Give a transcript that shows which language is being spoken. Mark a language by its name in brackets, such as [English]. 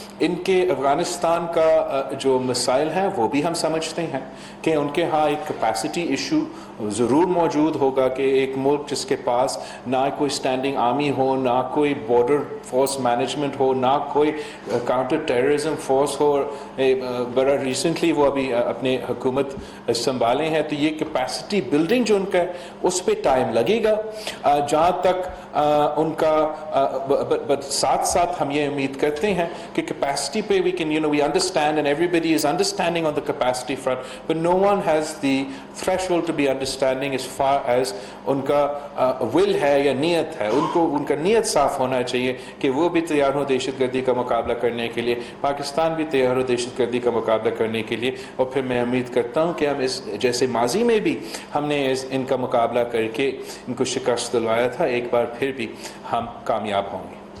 [Urdu] ان کے افغانستان کا جو مسائل ہیں وہ بھی ہم سمجھتے ہیں کہ ان کے ہاں ایک کیپیسٹی ایشو ضرور موجود ہوگا, کہ ایک ملک جس کے پاس نہ کوئی اسٹینڈنگ آرمی ہو, نہ کوئی بارڈر فورس مینجمنٹ ہو, نہ کوئی کاؤنٹر ٹیررزم فورس ہو, بڑا ریسنٹلی وہ ابھی اپنے حکومت سنبھالے ہیں, تو یہ کیپیسٹی بلڈنگ جو ان کا ہے اس پہ ٹائم لگے گا. جہاں تک ان کا ساتھ ساتھ ہم یہ امید کرتے ہیں کہ [English] capacity pay we can, we understand, and everybody is understanding on the capacity front, but no one has the threshold to be understanding as far as [Urdu] ان کا [English] will [Urdu] ہے یا نیت ہے. ان کا نیت صاف ہونا چاہیے کہ وہ بھی تیار ہو دہشت گردی کا مقابلہ کرنے کے لیے, پاکستان بھی تیار ہو دہشت گردی کا مقابلہ کرنے کے لیے. اور پھر میں امید کرتا ہوں کہ ہم اس جیسے ماضی میں بھی ہم نے ان کا مقابلہ کر کے ان کو شکست دلوایا تھا, ایک بار پھر بھی ہم کامیاب ہوں گے.